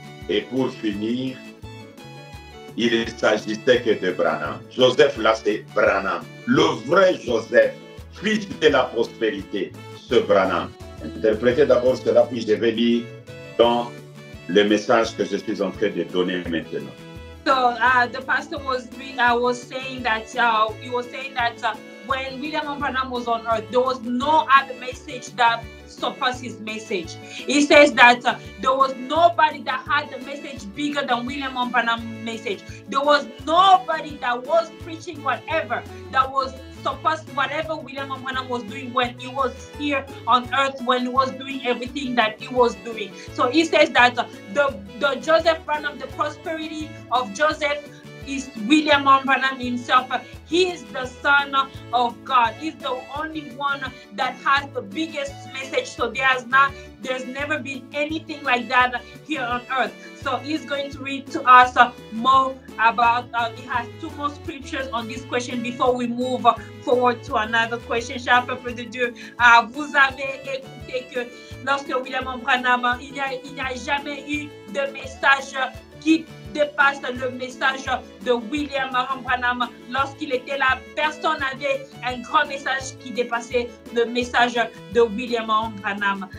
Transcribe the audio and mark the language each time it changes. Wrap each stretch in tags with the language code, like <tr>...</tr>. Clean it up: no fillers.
<fr>Et pour finir, il ne s'agissait que de Branham. Joseph, là, c'est Branham. Le vrai Joseph, fils de la prospérité, ce Branham. Interprétez d'abord cela, puis je vais lire dans le message que je suis en train de donner maintenant.</fr> <en>So the pastor was saying that he was saying that when William Branham was on earth, there was no other message that surpassed his message. He says that there was nobody that had the message bigger than William Branham's message. There was nobody that was preaching whatever that was surpassed whatever William Branham was doing when he was here on earth, when he was doing everything that he was doing. So he says that the Joseph Branham, the prosperity of Joseph is William Branham himself. He is the Son of God. He's the only one that has the biggest message. So there's never been anything like that here on earth. So he's going to read to us more about, he has two more scriptures on this question before we move forward to another question.</en> <fr>Cher peuple de Dieu, vous avez écouté que lorsque William Branham, il n'y a jamais eu de message qui dépasse le message de William Branham. Lorsqu'il était là, personne n'avait un grand message qui dépassait le message de William Branham.</fr>